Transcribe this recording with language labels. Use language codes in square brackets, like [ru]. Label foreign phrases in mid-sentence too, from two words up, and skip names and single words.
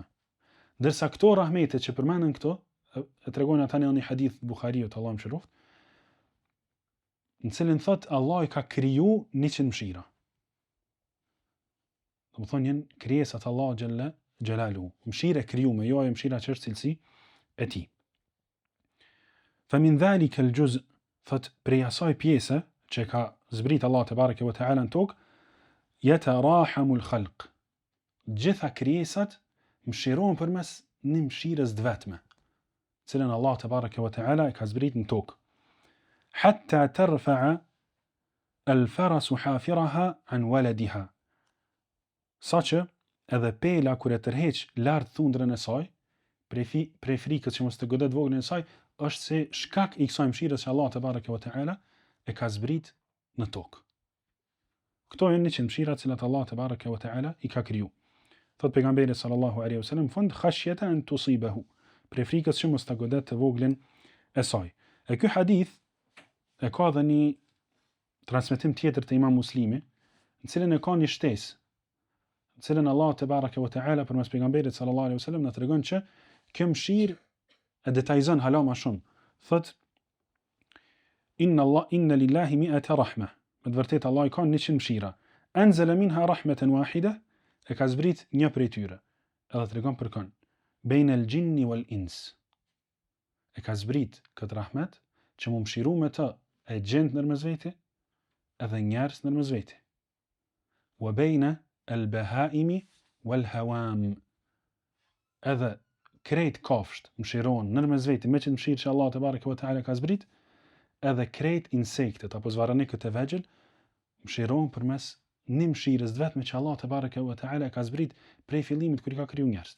[sq] Ndërsa këto rahmete që përmenden këto, e tregojnë ata në një hadith Buhariut, Allahu mëshiroft, në cilin thot Allah i ka kriju 100 mëshira. Do të thonë janë krijesat Allah [ar] جل جلاله, [sq] mëshira e krijuame, jo ajo mëshira që është cilësi e tij. [ar] فمن ذلك الجزء', [sq] thot prej asaj pjese që ka zbrit Allah [ar] تبارك وتعالى [sq] në tokë, [ar] يتراحم الخلق. [sq] Gjitha krijesat mëshirohen përmes një mëshirës të vetme, cilën Allah [ar] تبارك وتعالى [sq] e ka zbrit në tokë. [ar] حتى ترفع الفرس حافرها عن ولدها. [sq] Saqë edhe pela kur e tërheq lart thundrën e saj, prej frikës që mos të godet voglin e saj, është se shkak i kësaj mëshirës që Allah [ar] تبارك وتعالى [sq] e ka zbrit në tokë. Këto janë 100 mëshira të cilat Allah [ar] تبارك وتعالى [sq] i ka kriju. Thot pejgamberi [ar] صلى الله عليه وسلم, [sq] fund [ar] خشية أن تصيبه, [sq] prej frikës që mos ta godet të voglin e saj. E ky hadith e ka dhe një transmetim tjetër të Imam Muslimi, në cilën e ka një shtesë, në cilën Allah [ar] تبارك وتعالى [sq] përmes pejgamberit [ar] صلى الله عليه وسلم [sq] na tregon që kjo mëshirë e detajzon hala më shumë. [ar] Thot إن لله 100 رحمة. [sq] Me të vërtetë Allah i ka 100 mëshira. [ar] أنزل منها رحمة واحدة, [sq] e ka zbrit një prej tyre. Edhe tregon për kon. [ar] بين الجن والإنس. [sq] E ka zbrit këtë rahmet që mu mshiru me të e gjend nërmes veti edhe njerës nërmes veti. [ar] وبين البهائم والهوام. [sq] Edhe krejt kafsht mshiron nërmes veti me që mshirë që Allah [ar] تبارك وتعالى [sq] ka zbrit, edhe krejt insektet apo zvaranikët e vegjël mshiron përmes një mshirës të vetme që Allah [ar] تبارك وتعالى [sq] ka zbrit prej fillimit kur i ka kriju njerëzit.